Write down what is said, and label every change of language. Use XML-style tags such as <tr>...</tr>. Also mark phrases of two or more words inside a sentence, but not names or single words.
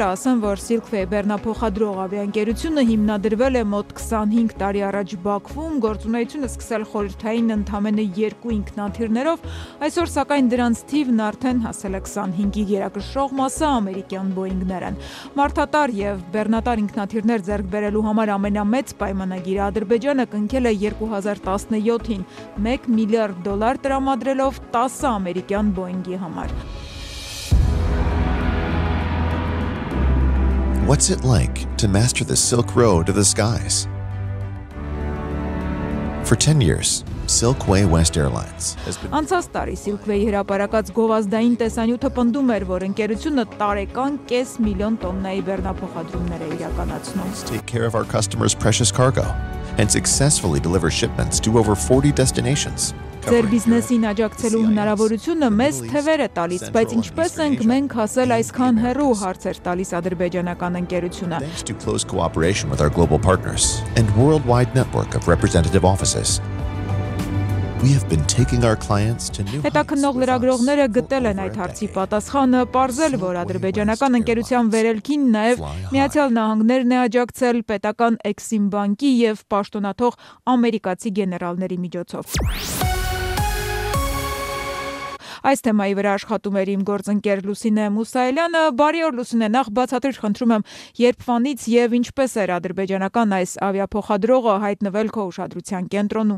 <hy>ասեմ, որ Silkway բեռնափոխադրող ավիաընկերությունը հիմնադրվել է մոտ 25 տարի առաջ Բաքվում, գործունեությունը սկսել խորհրդային ընդամենը 2 ինքնաթիռներով, այսօր սակայն դրանց թիվն արդեն հասել է 25-ի գերակշռող մասը ամերիկյան Boeing-ներ են։ Մարդատար եւ բեռնատար ինքնաթիռներ ձեռք բերելու համար ամենամեծ պայմանագիրը Ադրբեջանը կնքել է 2017-ին 1 միլիարդ դոլար տրամադրելով 10 ամերիկյան Boeing-ի համար։</hy> <en>What's it like to master the Silk Road of the skies? For 10 years, Silkway West Airlines has been...</en> <hy>Անցած տարի Silkway հրապարակած գովազդային տեսանյութը պնդում էր, որ ընկերությունը տարեկան կես միլիոն տոննայի բեռնափոխադրումներ է իրականացնում։</hy> <en>Take care of our customers' precious cargo and successfully deliver shipments to over 40 destinations.</en> <hy>Ձեր բիզնեսին աջակցելու հնարավորությունը մեզ թևեր է տալիս, բայց ինչպես ենք մենք հասել այսքան հեռու, հարցեր տալիս ադրբեջանական ընկերությունը։</hy> <en>Thanks to close cooperation with our global partners and worldwide network of representative offices. We have been taking our clients to new heights.</en> <hy>Հետաքննող լրագրողները գտել են այդ հարցի պատասխանը, պարզել, որ ադրբեջանական ընկերության վերելքին նաև Միացյալ Նահանգներն է աջակցել պետական Exim բանկի եւ պաշտոնաթող ամերիկացի գեներալների միջոցով։ Այս թեմայի վրա աշխատում էր իմ գործընկեր Լուսինե Մուսայելյանը։ Բարի օր Լուսինե, նախ բացատրիր խնդրում եմ, երբվանից եւ ինչպես էր ադրբեջանական այս ավիափոխադրողը հայտնվել քո ուշադրության կենտրոնում։</hy>